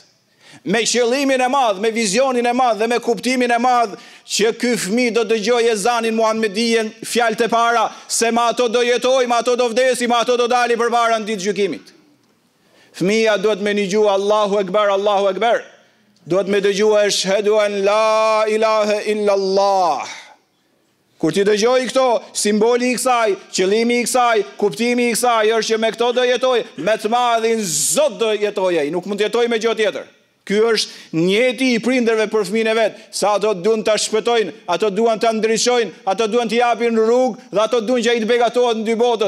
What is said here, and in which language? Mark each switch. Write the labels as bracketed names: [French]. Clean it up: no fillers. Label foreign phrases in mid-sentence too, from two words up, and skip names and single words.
[Albanian] Me qëllimin e madh, me vizionin e madh dhe me kuptimin e madh që ky fëmijë do dëgjojë ezanin Muhamedien, fjalët e para se me ato do jetojë, me ato do vdesi, me ato do dali përpara në ditë gjykimit. Fëmia duhet me dëgju [Arabic] الله أكبر، الله أكبر. [Albanian] Duhet me dëgju [Arabic] أشهد أن لا إله إلا الله. [Albanian] Kur ti dëgjoj këto, simboli i kësaj, qëllimi i kësaj, kuptimi i kësaj është që me këto do jetoj, me të madhin Zot do jetoj, nuk mund të jetoj me gjë tjetër. Ky është njeti i prindërve për fëmijën e vet, sa ato duan ta shpëtojnë, ato duan ta ndryshojnë, ato duan t'i japin rrugë dhe ato duan që ai të begatohet në dy botët.